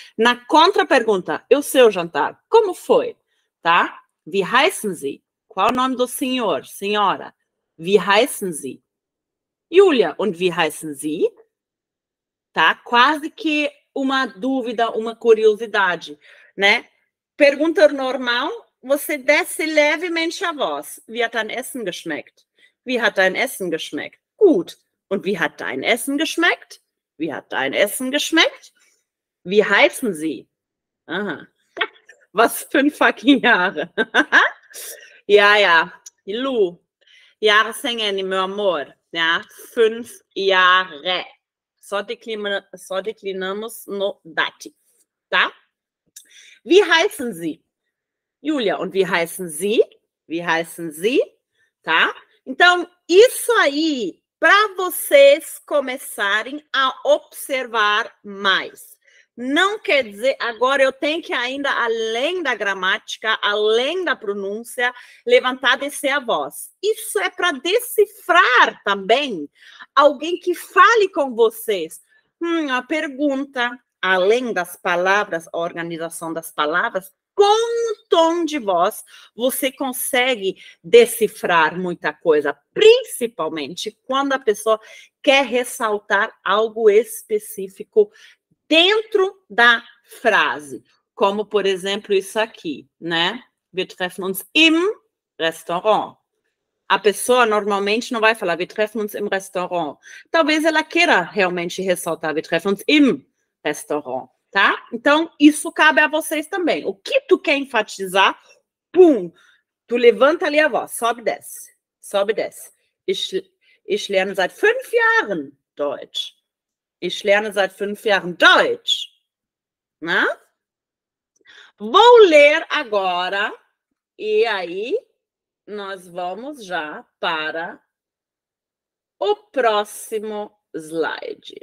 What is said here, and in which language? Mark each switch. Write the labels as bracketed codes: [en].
[pt] Na contra-pergunta, e o seu jantar? Como foi? Tá? [de] Wie heißen Sie? [pt] Qual o nome do senhor, senhora? [de] Wie heißen Sie? Julia, und wie heißen Sie? [pt] Tá? Quase que uma dúvida, uma curiosidade, né? Pergunta normal, você desce levemente a voz. [de] Wie hat dein Essen geschmeckt? Wie hat dein Essen geschmeckt? Gut. Und wie hat dein Essen geschmeckt? Wie hat dein Essen geschmeckt? Wie heißen Sie? Aha. Was 5 fucking Jahre. Ja. Lu. [pt] Jahre sem N, meu amor. [de] Ja, 5 Jahre. [pt] Só declinamos no Dativ, tá? [de] Wie heißen Sie? Julia, und wie heißen Sie? Wie heißen Sie? Tá? [pt] Então, isso aí, para vocês começarem a observar mais. Não quer dizer, agora eu tenho que ainda, além da gramática, além da pronúncia, levantar, descer a voz. Isso é para decifrar também alguém que fale com vocês. A pergunta, além das palavras, a organização das palavras, com o tom de voz, você consegue decifrar muita coisa, principalmente quando a pessoa quer ressaltar algo específico dentro da frase, como, por exemplo, isso aqui, né? [de] Wir treffen uns im Restaurant. [pt] A pessoa normalmente não vai falar, [de] wir treffen uns im Restaurant. [pt] Talvez ela queira realmente ressaltar, [de] wir treffen uns im Restaurant, [pt] tá? Então, isso cabe a vocês também. O que tu quer enfatizar, pum, tu levanta ali a voz, sobe e desce, sobe e desce. [de] Ich lerne seit 5 Jahren Deutsch. Ich lerne seit 5 Jahren Deutsch. [pt] Né? Vou ler agora, e aí nós vamos já para o próximo slide.